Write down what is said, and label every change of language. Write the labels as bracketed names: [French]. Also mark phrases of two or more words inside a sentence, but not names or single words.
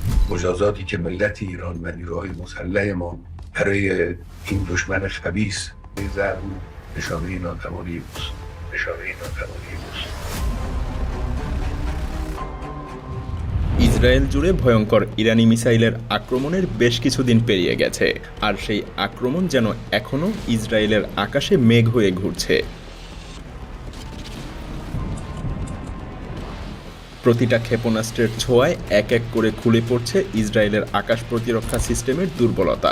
[Persian] مجازاتی که ملت ایران و نیروهای مسلح ما برای این دشمن خبیث می‌ذارن نشانه ناتوانی اوست. [Bangla] ইসরায়েল জুড়ে ভয়ঙ্কর ইরানি মিসাইলের আক্রমণের বেশ কিছুদিন পেরিয়ে গেছে, আর সেই আক্রমণ যেন এখনও ইসরায়েলের আকাশে মেঘ হয়ে ঘুরছে। প্রতিটা ক্ষেপণাস্ত্রের ছোঁয়ায় এক এক করে খুলে পড়ছে ইসরায়েলের আকাশ প্রতিরক্ষা সিস্টেমের দুর্বলতা।